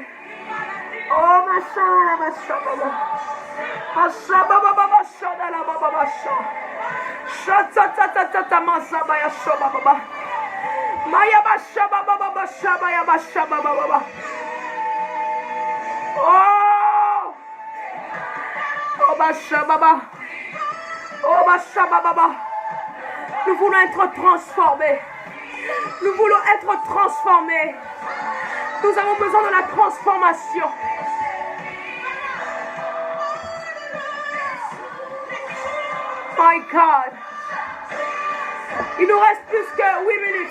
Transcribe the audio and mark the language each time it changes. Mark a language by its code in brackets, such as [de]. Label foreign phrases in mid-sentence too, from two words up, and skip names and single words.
[fr] Oh, ma chère, ma chère, ma chère, ma chère, Shatatata masabaya shoba baba. Maya bashaba baba bashaba ya bashaba baba. Oh! Oh bashaba baba. Oh bashaba baba. Nous voulons être transformés. Nous voulons être transformés. Nous avons besoin de la transformation. [en] My God. [fr] Il nous reste plus que 8 minutes.